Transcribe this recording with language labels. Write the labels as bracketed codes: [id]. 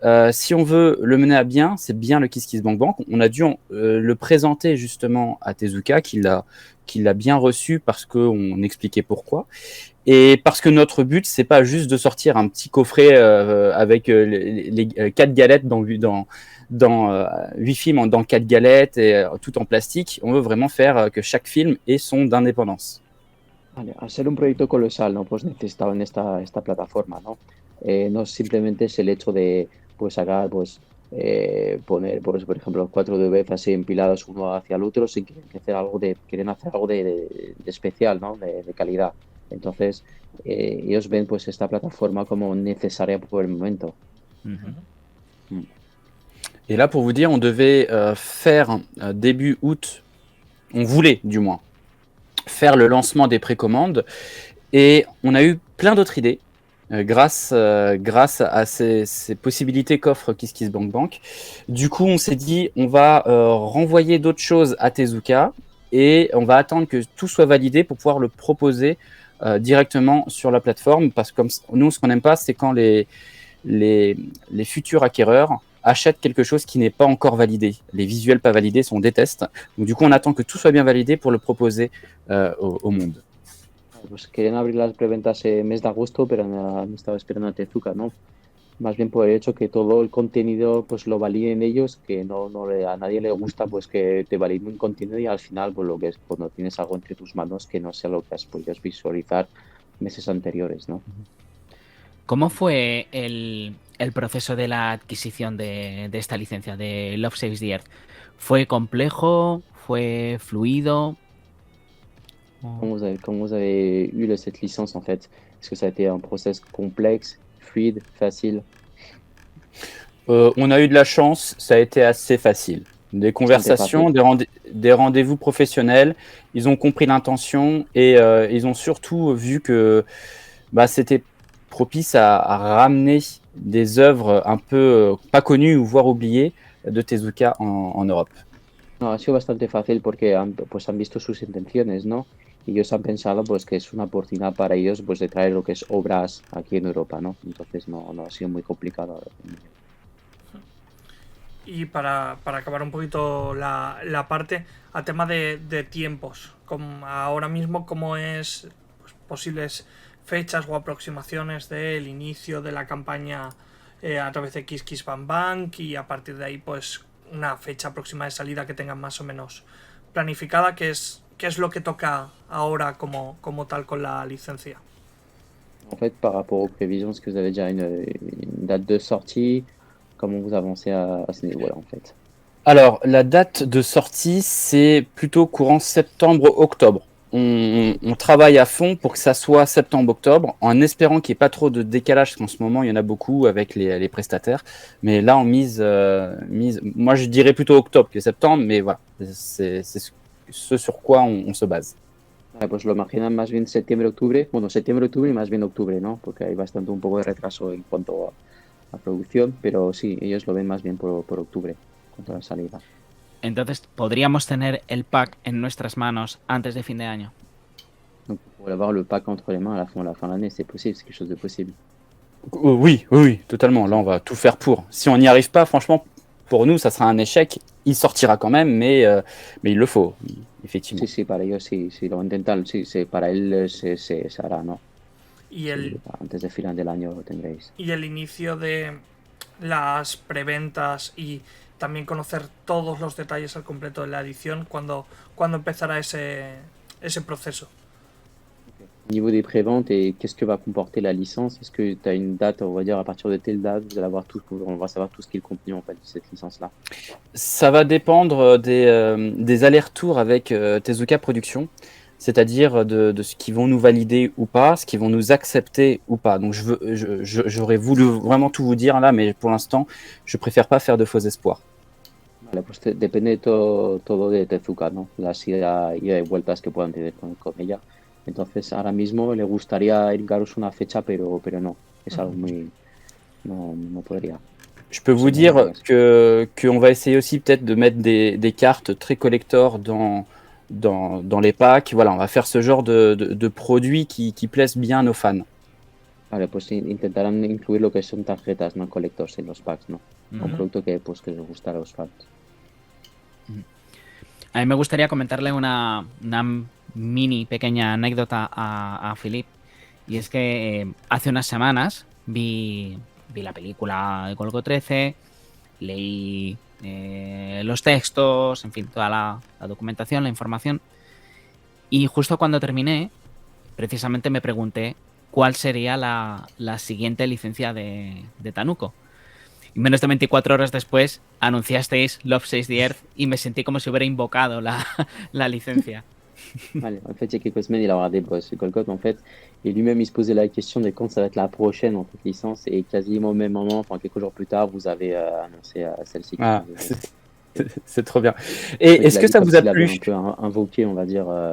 [fr] Si on veut le mener à bien, c'est bien le KissKissBankBank. On a dû le présenter justement à Tezuka, qui l'a bien reçu parce qu'on expliquait pourquoi. Et parce que notre but, c'est pas juste de sortir un petit coffret avec les 4 galettes dans 8 films dans 4 galettes et tout en plastique. On veut vraiment faire que chaque film ait son indépendance. [es] Vale, al ser un proyecto colosal, ¿no? Pues necesitaban esta plataforma, ¿no? No simplemente es el hecho de pues sacar, pues poner, pues, por ejemplo, 4 DVDs así empilados uno hacia el otro, sin quieren hacer algo de especial, ¿no? De calidad. Entonces, ellos ven pues esta plataforma como necesaria por el momento. [fr] Et là, pour vous dire, on devait faire début août, on voulait du moins, faire le lancement des précommandes, et on a eu plein d'autres idées grâce à ces possibilités qu'offre KissKissBankBank. Du coup, on s'est dit, on va renvoyer d'autres choses à Tezuka, et on va attendre que tout soit validé pour pouvoir le proposer directement sur la plateforme, parce que comme nous, ce qu'on n'aime pas, c'est quand les futurs acquéreurs achètent quelque chose qui n'est pas encore validé. Les visuels pas validés, on déteste. Donc du coup, on attend que tout soit bien validé pour le proposer au monde. [es] Pues querían abrir las preventas mes de agosto, pero han estado esperando a Tezuka, ¿no? Más bien por el hecho que todo el contenido pues lo validen ellos, que a nadie le gusta pues que te validen un contenido y al final pues lo que es cuando tienes algo entre tus manos que no sea lo que has podido visualizar meses anteriores, ¿no? ¿Cómo fue el proceso de la adquisición de esta licencia de Love Saves the Earth? ¿Fue complejo? ¿Fue fluido? [fr] Comment vous avez eu cette licence en fait? Est-ce que ça a été un process complexe, fluide, facile? On a eu de la chance, ça a été assez facile. Des conversations, des rendez-vous professionnels, ils ont compris l'intention et ils ont surtout vu que c'était propice à ramener des œuvres un peu pas connues ou voire oubliées de Tezuka en Europe. [es] No, ha sido bastante fácil porque han visto sus intenciones, ¿no? Y ellos han pensado pues que es una oportunidad para ellos pues de traer lo que es obras aquí en Europa, ¿no? Entonces no ha sido muy complicado. Y para acabar un poquito la parte, a tema de tiempos, como ahora mismo, ¿cómo es pues, posibles fechas o aproximaciones del inicio de la campaña a través de KissKissBankBank, y a partir de ahí pues una fecha próxima de salida que tengan más o menos planificada? ¿Qué es lo que toca ahora como tal con la licencia? [fr] En fait, par rapport aux prévisions, est-ce que vous avez déjà une date de sortie? Comment vous avancez à ce niveau-là en fait? Alors, la date de sortie, c'est plutôt courant septembre-octobre. On travaille à fond pour que ça soit septembre-octobre, en espérant qu'il n'y ait pas trop de décalage, parce qu'en ce moment, il y en a beaucoup avec les prestataires. Mais là, on mise, moi, je dirais plutôt octobre que septembre, mais voilà, c'est ce sur quoi on se base. [es] Pues lo imaginan más bien septiembre-octubre. Bueno, septiembre-octubre y más bien octubre, ¿no? Porque hay bastante un poco de retraso en cuanto la producción, pero sí, ellos lo ven más bien por octubre, cuanto a la salida. Entonces, ¿podríamos tener el pack en nuestras manos antes de fin de año? [fr] Donc pour avoir le pack entre les mains à la fin de l'année, c'est possible, c'est quelque chose de possible. Oui, totalement. Là, on va tout faire pour. Si on n'y arrive pas, franchement, pour nous, ça sera un échec. Il sortira quand même, mais il le faut, effectivement. [es] Sí, para ellos sí, lo intentan, sí, para él se hará, ¿no? Y el, Sí, antes de final del año lo tendréis. y el inicio de las preventas y también conocer todos los detalles al completo de la edición, cuando empezará ese proceso. [fr] Au niveau des préventes, et qu'est-ce que va comporter la licence? Est-ce que tu as une date, on va dire à partir de telle date, vous allez avoir on va savoir tout ce qui est le contenu en fait de cette licence-là? Ça va dépendre des allers-retours avec Tezuka Productions, c'est-à-dire de ce qu'ils vont nous valider ou pas, ce qu'ils vont nous accepter ou pas. Donc j'aurais voulu vraiment tout vous dire là, mais pour l'instant, je préfère pas faire de faux espoirs. [es] Vale, pues depende todo de Tezuka, ¿no? Las ida y vueltas que puedan tener con ella. Entonces, ahora mismo le gustaría indicaros una fecha, pero no, es algo muy... No podría. [fr] Je peux vous dire qu'on va essayer aussi peut-être de mettre des cartes très collector dans les packs. Voilà, on va faire ce genre de produits qui plaisent bien à nos fans. [es] Vale, pues intentarán incluir lo que son tarjetas, no collectors en los packs, ¿no? Un producto que les gusta a los fans. A mí me gustaría comentarle una mini pequeña anécdota a Philip, y es que hace unas semanas vi la película de Golgo 13, leí los textos, en fin, toda la documentación, la información, y justo cuando terminé, precisamente me pregunté cuál sería la siguiente licencia de Tanuko. Y menos de 24 horas después anunciasteis Love Saves the Earth y me sentí como si hubiera invocado la licencia. [fr] Vale, en fait, il y a quelques semaines, il a regardé Golgot, en fait, et lui-même, il se posait la question de quand ça va être la prochaine en fait, licence, et quasiment au même moment, enfin quelques jours plus tard, vous avez annoncé celle-ci. Ah, c'est trop bien. Et est-ce que ça vous a plu? Un peu invoqué, on va dire.